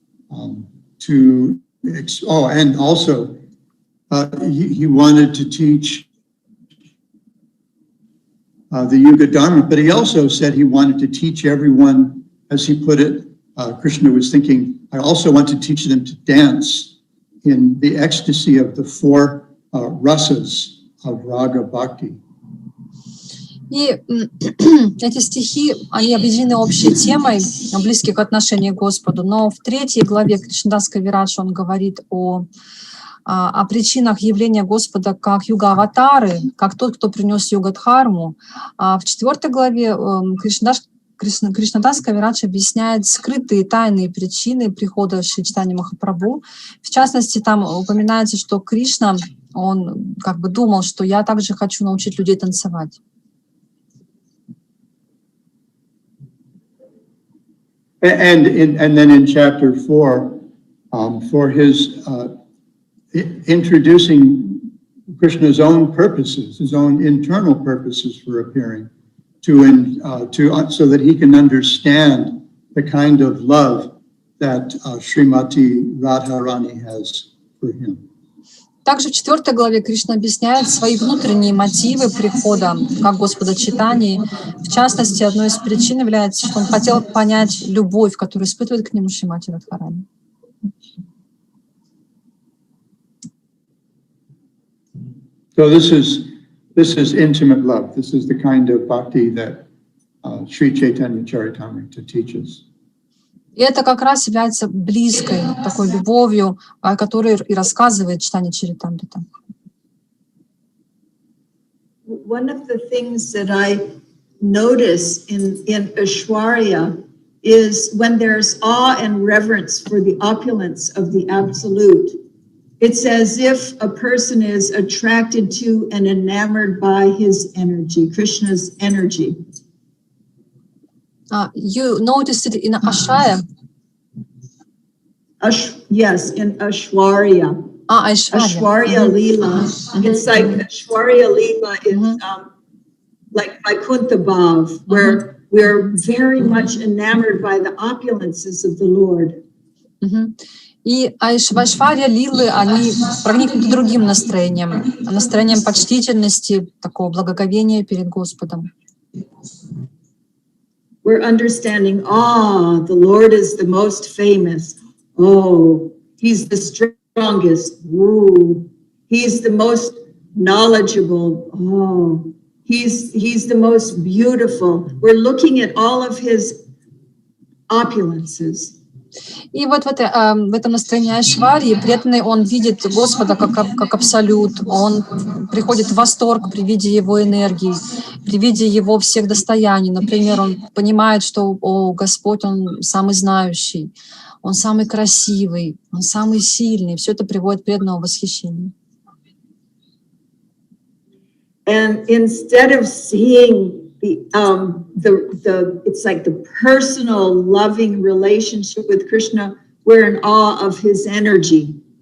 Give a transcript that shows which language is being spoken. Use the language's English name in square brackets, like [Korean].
[English] And also he wanted to teach the Yuga Dharma, but he also said he wanted to teach everyone, as he put it, Krishna was thinking, I also want to teach them to dance in the ecstasy of the four rasas of raga bhakti. [Russian] И эти стихи, они объединены общей темой близких отношений к Господу. Но в 3 главе Кришнадасской Вирадши он говорит о причинах явления Господа как юга-аватары, как тот, кто принес юга-дхарму. А в 4 главе Кришнадасская Вирадши объясняет скрытые тайные причины прихода Шри Чайтаньи-Махапрабху. В частности, там упоминается, что Кришна, он как бы думал, что я также хочу научить людей танцевать. [English] And then in chapter 4, for his introducing Krishna's own purposes, his own internal purposes for appearing, so that he can understand the kind of love that Srimati Radharani has for him. [Russian] Также в 4 главе Кришна объясняет свои внутренние мотивы прихода как Господа Чайтаньи. В частности, одной из причин является, что он хотел понять любовь, которую испытывает к нему Шримати Радхарани. [English] So this is intimate love. This is the kind of bhakti that Shri Chайтанья-чаритамрите teaches. [Russian] И это как раз является близкой такой любовью, о которой и рассказывает Чайтанья-чаритамрита. [English] One of the things that I notice in Aishwarya is when there's awe and reverence for the opulence of the Absolute, it's as if a person is attracted to and enamored by his energy, Krishna's energy. You noticed it in Ashraya? Yes, in Aishwarya. Aishwarya. Lila. It's like Aishwarya Lila is like Vaikuntha Bhav, where we're very much enamored by the opulences of the Lord. [Russian] И Айшварья Лилы, они проникнуты другим настроением почтительности, такого благоговения перед Господом. [English] We're understanding, the Lord is the most famous. Oh, he's the strongest. Ooh, he's the most knowledgeable. Oh, he's the most beautiful. We're looking at all of his opulences. [Russian] И вот в этом настроении Айшварьи преданный, он видит Господа как абсолют, он приходит в восторг при виде его энергии, при виде его всех достояний. Например, он понимает, что Господь, он самый знающий, он самый красивый, он самый сильный. Все это приводит преданного в восхищение. [English] And instead of seeing it's like the personal loving relationship with Krishna, we're in awe of his energy.